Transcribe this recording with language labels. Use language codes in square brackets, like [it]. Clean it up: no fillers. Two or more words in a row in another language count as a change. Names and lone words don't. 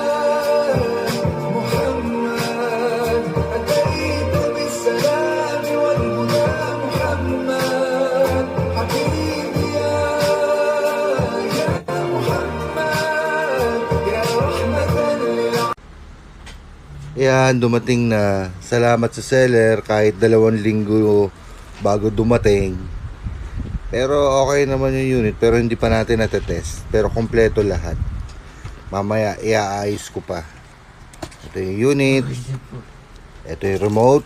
[ar] محمد أتيت بالسلام والهدى محمد حبيبي يا محمد يا رحمة للعالمين. [tl] Yan, dumating na. Salamat sa seller kahit 2 linggo bago dumating. Pero okay naman yung unit, pero hindi pa natin natetest. Pero kompleto lahat. Mamaya iaayos ko pa. Ito yung unit. Ito yung remote.